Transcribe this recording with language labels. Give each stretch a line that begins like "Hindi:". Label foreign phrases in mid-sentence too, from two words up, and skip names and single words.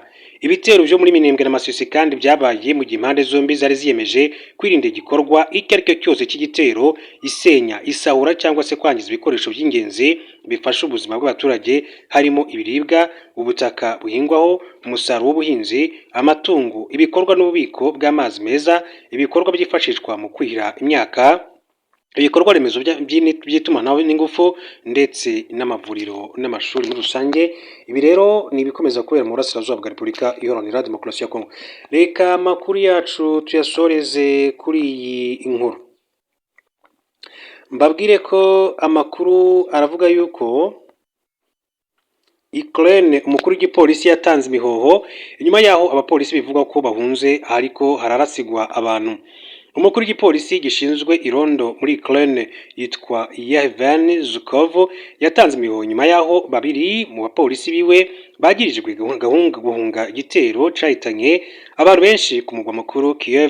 Kinyarwanda: Ibitero byo muri Minembwe na Masisi kandi byabaye mu gihe impande zombi zari ziyemeje kwirinda igikorwa icyo ari cyo cyose cy'igitero, isenya, isahura cyangwa se kwangiza ibikoresho by'ingenzi bifasha ubuzima bw'abaturage, harimo ibiribwa, ubutaka buhingwaho, umusaruro w'ubuhinzi, amatungo, ibikorwa n'ububiko bw'amazi meza, ibikorwa byifashishwa mu kuhira imyaka, ibikorwa remezo by'itumanaho n'ingufu, ndetse n'amavuriro n'amashuri muri rusange. Ibi rero ni ibikomeza kubera mu burasirazuba bwa Repubulika Iharanira Demokarasi ya Kongo. Reka amakuru yacu tuyasoreze kuri iyi inkuru.
Rundi: Mbabwire ko amakuru aravuga yuko Ukraine, umukuru w'igipolisi yatanze imihoho inyuma yaho abapolisi bivuga ko bahunze ariko hararasigwa abantu. Umukuru w'igipolisi gishinzwe irondo muri Ukraine yitwa Yevhen Zhukov yatanze imihoho nyuma yaho babiri mu bapolisi biwe bagirijwe guhunga igitero cahitanye abantu benshi ku mugwa mukuru Kiev.